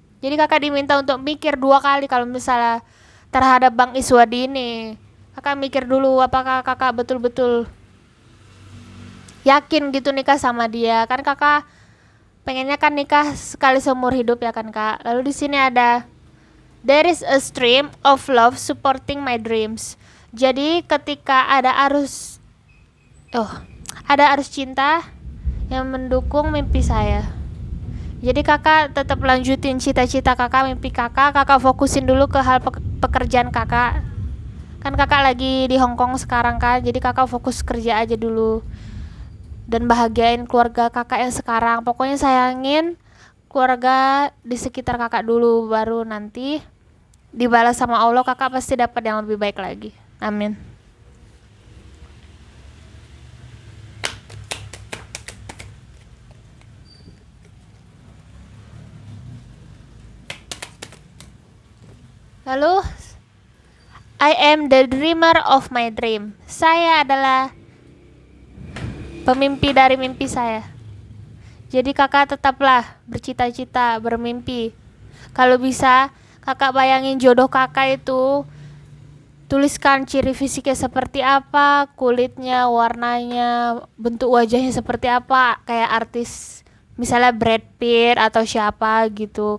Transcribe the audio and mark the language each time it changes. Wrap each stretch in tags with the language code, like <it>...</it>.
<id>Jadi kakak diminta untuk mikir 2 kali kalau misalnya terhadap Bang Iswadi ini. Kakak mikir dulu apakah kakak betul-betul yakin gitu nikah sama dia. Kan kakak pengennya kan nikah sekali seumur hidup ya kan kak. Lalu di sini ada</id> <en>there is a stream of love supporting my dreams.</en> <id>Jadi ketika ada arus cinta yang mendukung mimpi saya. Jadi kakak tetap lanjutin cita-cita kakak, mimpi kakak fokusin dulu ke hal pekerjaan kakak. Kan kakak lagi di Hong Kong sekarang kan, jadi kakak fokus kerja aja dulu. Dan bahagiain keluarga kakak yang sekarang. Pokoknya sayangin keluarga di sekitar kakak dulu, baru nanti dibalas sama Allah kakak pasti dapat yang lebih baik lagi. Amin. Lalu</id> <en>I am the dreamer of my dream.</en> <id>Saya adalah pemimpi dari mimpi saya. Jadi kakak tetaplah bercita-cita, bermimpi. Kalau bisa kakak bayangin jodoh kakak itu, tuliskan ciri fisiknya seperti apa, kulitnya, warnanya, bentuk wajahnya seperti apa, kayak artis misalnya Brad Pitt atau siapa gitu.</id>